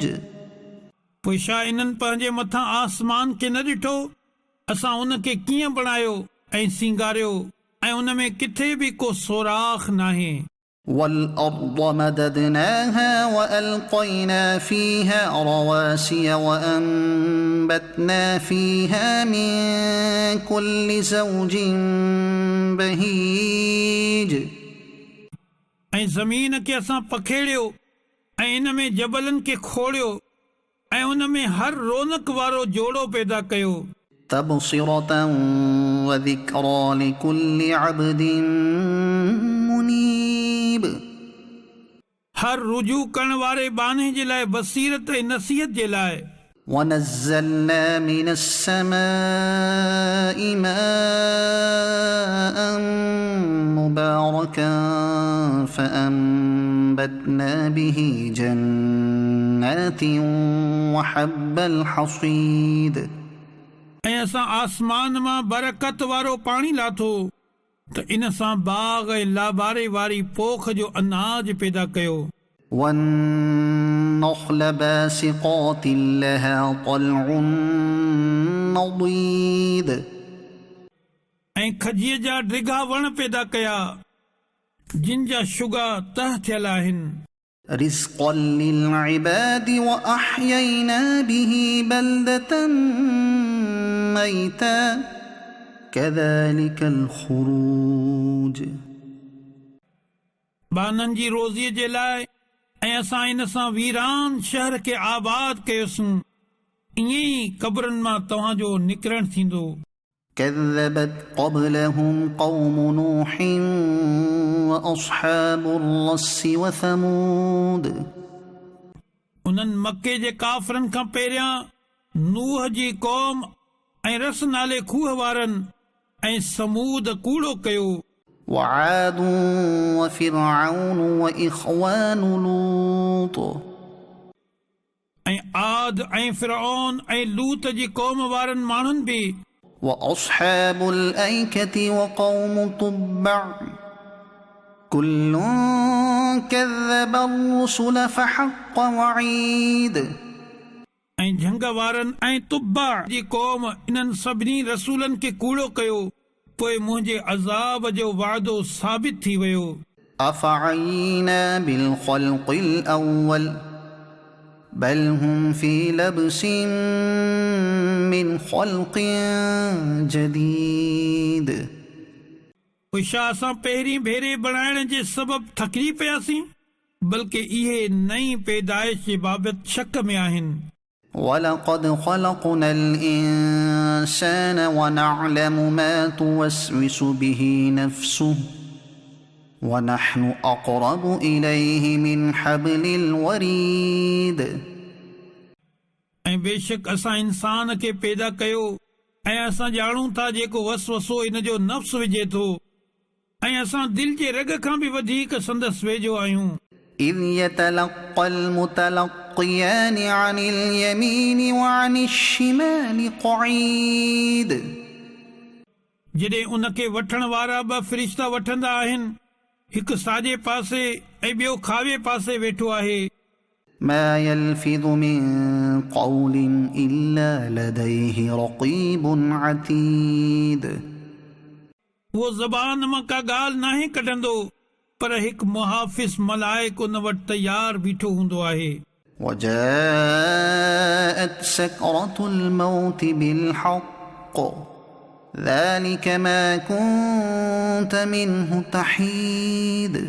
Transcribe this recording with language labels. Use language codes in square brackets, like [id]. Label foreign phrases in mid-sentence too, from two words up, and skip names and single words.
[sd] पोइ छा इन्हनि पंहिंजे मथां आसमान खे न ॾिठो असां उन खे कीअं बणायो ऐं सींगारियो ऐं उन में किथे बि को सोराख़ नाहे [ar] والأرض مددناها وألقينا فيها رواسي وأنبتنا فيها من كل زوج بهيج [sd] ऐं ज़मीन खे असां पखेड़ियो ऐं इन में जबलनि खे खोड़ियो ऐं उन में हर रौनक वारो जोड़ो पैदा कयो [ar] تبصرة وذكرى لكل عبد منيب [sd] हर रुजू करण वारे बाने जे लाइ बसीरत ऐं नसीहत जे लाइ [ar] ونزلنا من السماء ماء مباركا فأنبتنا به جنات وحب الحصيد [sd] ऐं असां आसमान मां बरकत वारो पाणी लाथो त इन सां बाग़ ऐं लाबारे वारी पोख जो अनाज पैदा कयो [ar] والنخل باسقات لها طلع نضيد [sd] ऐं खजीअ जा डिघा वण पैदा कया जिन जा शुगा तह थियल आहिनि [ar] رزقا للعباد وأحيينا به بلدة ميتا كذلك الخروج [sd] बाननि जी रोज़ीअ जे लाइ ऐं असां इन सां वीरान शहर खे आबाद कयोसीं ईअं ई क़बरुनि मां तव्हांजो निकिरणु थींदो [ar] كذبت قبلهم قوم نوح وأصحاب الرس وثمود [sd] उन्हनि मके जे काफ़रनि खां पहिरियां नूह जी क़ौम ऐं रस नाले खूह वारनि ऐं समूद कूड़ो कयो [ar] وعاد وفرعون وإخوان لوط [sd] ऐं आद ऐं फिरऔन ऐं लूत जी क़ौम वारनि माण्हुनि बि [ar] وأصحاب الأيكة وقوم تبع كل كذب الرسل فحق وعيد [sd] ऐं झंग वारनि ऐं तुब्बा जी क़ौम इन्हनि सभिनी रसूलनि खे कूड़ो कयो पोइ मुंहिंजे अज़ाब जो वाइदो साबित थी वियो [ar] أفعينا بالخلق الأول بل هم في لبس من خلق جديد [sd] पोइ छा असां पहिरीं भेरे बणाइण जे सबबु थकिजी पियासीं बल्कि इहे नई पैदाइश जे बाबति शक में आहिनि [ar] ولقد خلقنا الإنسان ونعلم ما توسوس به نفسه ونحن أقرب إليه من حبل الوريد [sd] ऐं बेशक असां इंसान खे पैदा कयो ऐं असां ॼाणूं था जेको वसवसो इन जो नफ़्स विझे थो ऐं असां दिलि जे रग खां बि वधीक संदसि वेझो आहियूं [ar] إذ يتلقى المتلقيان عن اليمين وعن الشمال قعيد [sd] जॾहिं उनखे वठण वारा ॿ फ़रिश्ता वठंदा आहिनि हिकु साॼे पासे ऐं ॿियो खावे पासे वेठो आहे [ar] ما يلفظ من قول إلا لديه رقيب عتيد [sd] उहो ज़बान मां का ॻाल्हि नाहे कढंदो पर हिकु मुहाफ़िज़ मलाइक उन वटि तयारु बीठो हूंदो आहे [ar] وجاءت سكرة الموت بالحق ذلك ما كنت منه تحيد